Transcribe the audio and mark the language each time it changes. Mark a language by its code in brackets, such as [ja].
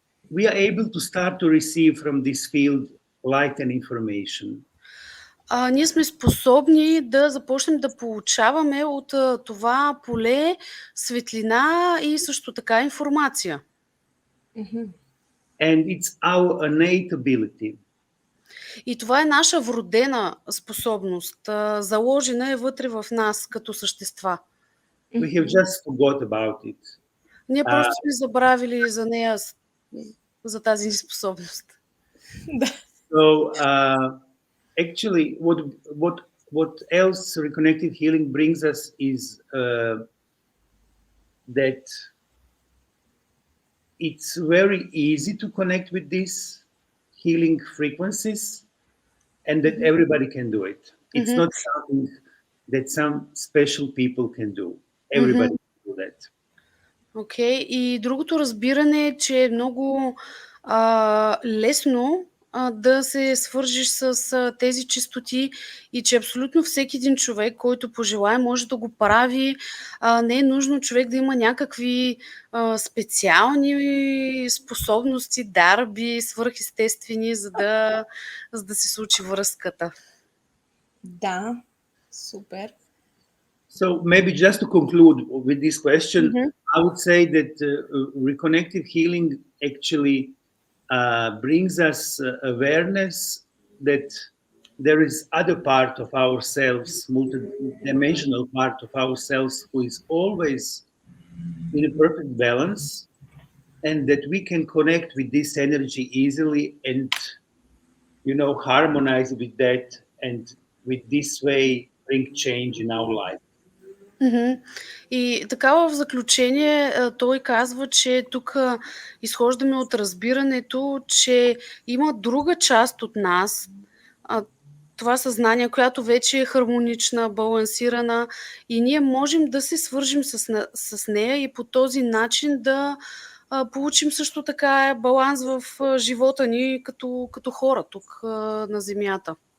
[en] we are able to start to receive from this field light and information. [bg] Ние сме способни да започнем да получаваме от това поле светлина и също така информация. [en] And it's our innate ability. [bg] И това е наша вродена способност, заложена е вътре в нас като същества. [en] We have just forgot about it. [bg] Ние просто сме забравили за нея, за тази способност. [en] So, actually, what else reconnective healing brings us is that it's very easy to connect with these healing frequencies and that everybody can do it. It's not something that some special people can do. Everybody can do that. [bg] Okay. И другото разбиране е, че е много лесно да се свържиш с тези честоти и че абсолютно всеки един човек, който пожелае, може да го прави. Не е нужно човек да има някакви специални способности, дарби, свръхестествени, за да се случи връзката. Да, супер. [en] So maybe just to conclude with this question, I would say that reconnective healing actually brings us awareness that there is other part of ourselves, multidimensional part of ourselves, who is always in a perfect balance, and that we can connect with this energy easily and, harmonize with that, and with this way bring change in our life. [bg] И така в заключение той казва, че тук изхождаме от разбирането, че има друга част от нас, това съзнание, която вече е хармонична, балансирана и ние можем да се свържим с нея и по този начин да получим също така баланс в живота ни като хора тук на Земята.